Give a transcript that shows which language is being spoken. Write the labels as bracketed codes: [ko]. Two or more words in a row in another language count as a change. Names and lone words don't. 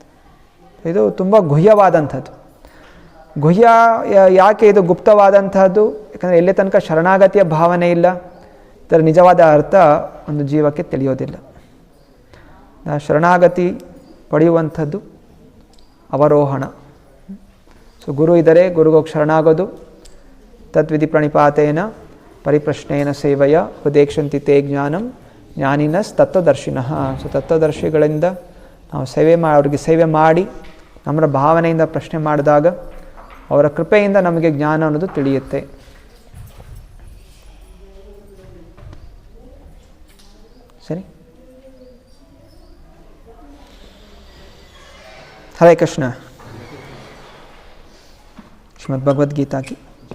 [kn] ಇದು ತುಂಬ ಗುಹ್ಯವಾದಂಥದ್ದು. ಗುಹ್ಯ ಯಾಕೆ ಇದು ಗುಪ್ತವಾದಂಥದ್ದು? ಯಾಕಂದರೆ ಎಲ್ಲಿ ತನಕ ಶರಣಾಗತಿಯ ಭಾವನೆ ಇಲ್ಲ, ಇದರ ನಿಜವಾದ ಅರ್ಥ ಒಂದು ಜೀವಕ್ಕೆ ತಿಳಿಯೋದಿಲ್ಲ. ಶರಣಾಗತಿ ಪಡೆಯುವಂಥದ್ದು ಅವರೋಹಣ. ಸೊ ಗುರು ಇದ್ದರೆ ಗುರುಗೋಗಿ ಶರಣಾಗೋದು. [sa] ತದ್ವಿಧಿ ಪ್ರಣಿಪಾತೇನ ಪರಿಪ್ರಶ್ನೇನ ಸೇವೆಯ ಉಪದೇಕ್ಷಂತಿ ತೇ ಜ್ಞಾನಂ ಜ್ಞಾನಿನಸ್ ತತ್ವದರ್ಶಿನಃ. [kn] ಸೊ ತತ್ವದರ್ಶಿಗಳಿಂದ ನಾವು ಅವರಿಗೆ ಸೇವೆ ಮಾಡಿ ನಮ್ಮ ಭಾವನೆಯಿಂದ ಪ್ರಶ್ನೆ ಮಾಡಿದಾಗ ಅವರ ಕೃಪೆಯಿಂದ ನಮಗೆ ಜ್ಞಾನ ಅನ್ನೋದು ತಿಳಿಯುತ್ತೆ. ಸರಿ. [hi] हरे कृष्ण. श्रीमद् भगवद गीता की